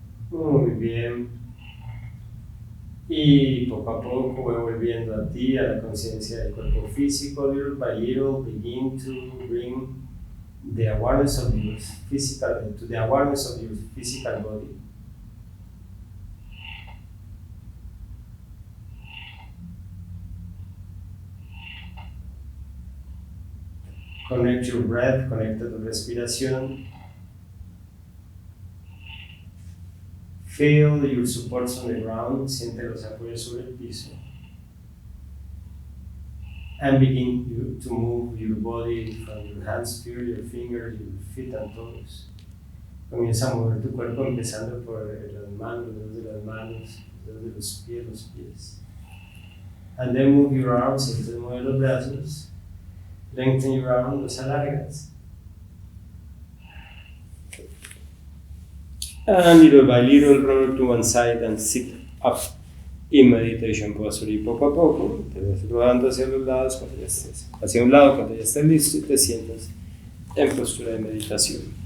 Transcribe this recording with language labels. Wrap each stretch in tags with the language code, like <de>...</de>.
<es>Muy bien. Y poco a poco voy volviendo a ti, a la conciencia del cuerpo físico.</es> <en>Little by little, begin to bring the awareness of your physical, to the awareness of your physical body. Connect your breath,</en> <es>conecta tu respiración.</es> <en>Feel your supports on the ground,</en> <es>siente los apoyos sobre el piso.</es> <en>And begin to move your body from your hands to your fingers, your feet and toes.</en> <es>Comienza a mover tu cuerpo empezando por las manos, los dedos de las manos, los dedos de los pies.</es> <en>And then move your arms,</en> <es>entonces mueve los brazos.</es> <en>Lengthen your arms,</en> <es>los alargas.</es> <en>And little by little, roll to one side and sit up in meditation posture.</en> <es>Y poco a poco te vas rodando hacia los lados cuando ya estés, hacia un lado cuando ya estés listo y te sientas en postura de meditación.</es>